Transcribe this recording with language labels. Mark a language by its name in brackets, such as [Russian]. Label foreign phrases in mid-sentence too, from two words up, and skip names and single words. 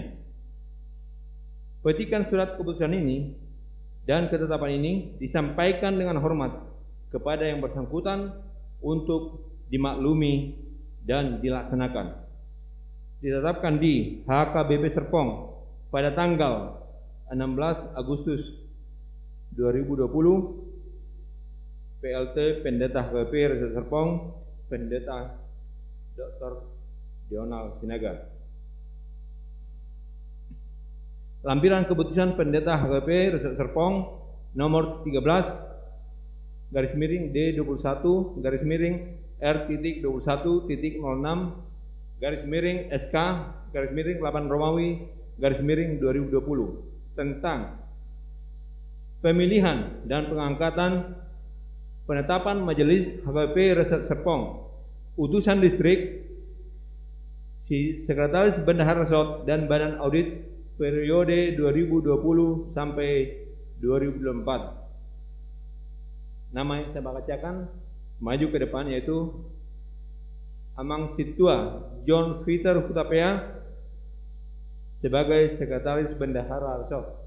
[Indonesian] Petikan surat keputusan ini dan ketetapan ini disampaikan dengan hormat kepada yang bersangkutan untuk dimaklumi dan dilaksanakan. Ditetapkan di HKBP Serpong pada tanggal 16 Agustus 2020, PLT Pendeta HKBP Resort Serpong, Pendeta Dr. Dionald Sinaga. Lampiran keputusan Pendeta HKBP Resort Serpong nomor 13 garis miring D21 garis miring R.21.06 garis miring SK garis miring 8 Romawi garis miring 2020 tentang pemilihan dan pengangkatan penetapan Majelis HKBP Resort Serpong, utusan distrik, si Sekretaris Bendahara Resort dan Badan Audit periode 2020 sampai 2024. Nama yang saya bacakan maju ke depan yaitu Amang Situa John Peter Hutapea sebagai Sekretaris Bendahara Resort.